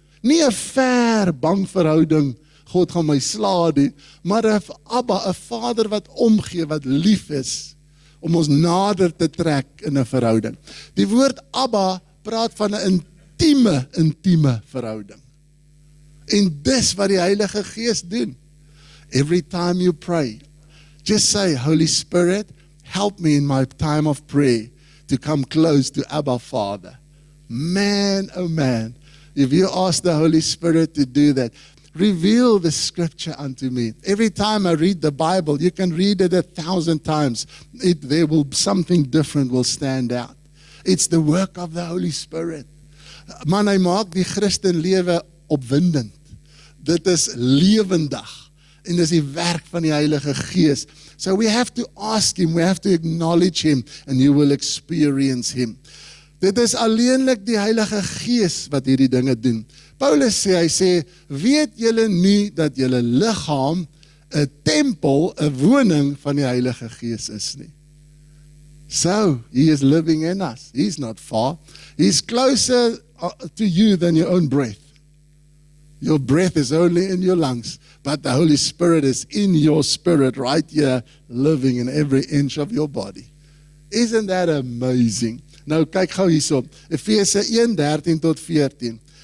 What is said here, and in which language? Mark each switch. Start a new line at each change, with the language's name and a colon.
Afrikaans: Nie 'n ver, bang verhouding, God gaan my sla die, maar 'n Abba, 'n Vader wat omgee, wat lief is, om ons nader te trek in 'n verhouding. Die woord Abba praat van 'n intieme verhouding. En dis wat die Heilige Gees doen.
English: Every time you pray, just say, Holy Spirit, help me in my time of prayer to come close to Abba, Father. Man, oh man, if you ask the Holy Spirit to do that, reveal the scripture unto me. Every time I read the Bible, you can read it 1,000 times. Something different will stand out. It's the work of the Holy Spirit.
Afrikaans: Man, hy maak die Christen lewe opwindend. Dit is lewendig. En dis die werk van die Heilige Gees.
English: So we have to ask him, we have to acknowledge him, and you will experience him.
Afrikaans: Dit is alleenlik die Heilige Gees wat hierdie dinge doen. Paulus sê, hy sê, weet julle nie dat julle liggaam 'n tempel, 'n woning van die Heilige Gees is nie.
English: So, he is living in us. He's not far. He's closer to you than your own breath. Your breath is only in your lungs, but the Holy Spirit is in your spirit right here, living in every inch of your body. Isn't that amazing?
Afrikaans: Nou kyk gou hierso, Efese 1:13 tot 14.